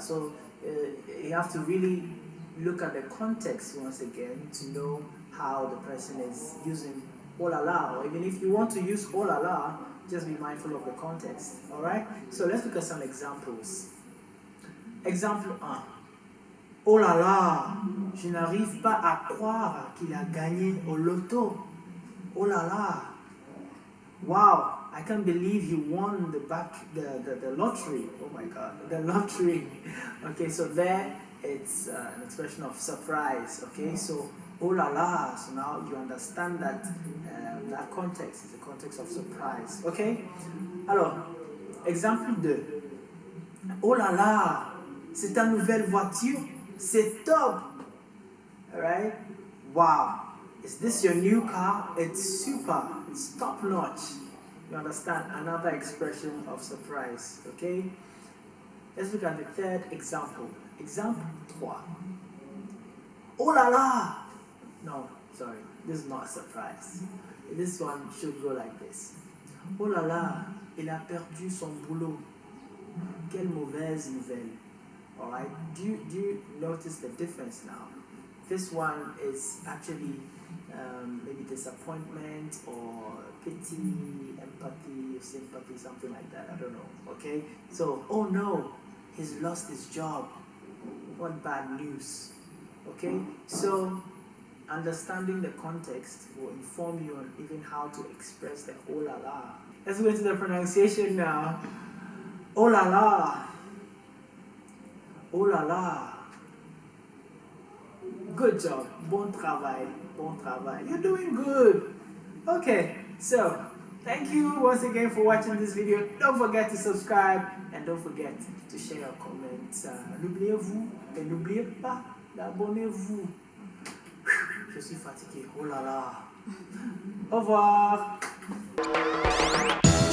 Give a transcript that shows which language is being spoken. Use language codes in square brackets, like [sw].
[en] So you have to really look at the context once again to know how the person is using oh la la, or even if you want to use oh la la, just be mindful of the context. Alright? So let's look at some examples. [fr] Exemple 1. Oh la la, je n'arrive pas à croire qu'il a gagné au loto. Oh la la. [en] Wow, I can't believe he won the lottery. Oh my god, the lottery. Okay, so there it's an expression of surprise. Okay, so oh la la. So now you understand that that context is the context of surprise. [fr] Okay. Alors, exemple 2. Oh la la, c'est ta nouvelle voiture. C'est top. [en] Alright. Wow. Is this your new car? It's super. It's top notch. You understand? Another expression of surprise. Okay? Let's look at the third example. [fr] Exemple 3. Oh la la! [en] No, sorry. This is not a surprise. This one should go like this. [fr] Oh la la, il a perdu son boulot. Quelle mauvaise nouvelle. [en] Alright? Do you notice the difference now? This one is actually maybe disappointment or pity, empathy, sympathy, something like that. I don't know. Okay? So, oh no, he's lost his job. What bad news. Okay? So, understanding the context will inform you on even how to express the oh la la. Let's go into the pronunciation now. [fr] Oh la la. Oh la la. [en] Good job. [fr] Bon travail. Bon travail. [en] You're doing good. Okay, so thank you once again for watching this video. Don't forget to subscribe and don't forget to share your comments. [fr] N'oubliez-vous et n'oubliez pas d'abonnez-vous. Je suis fatigué. Oh là là. Au revoir.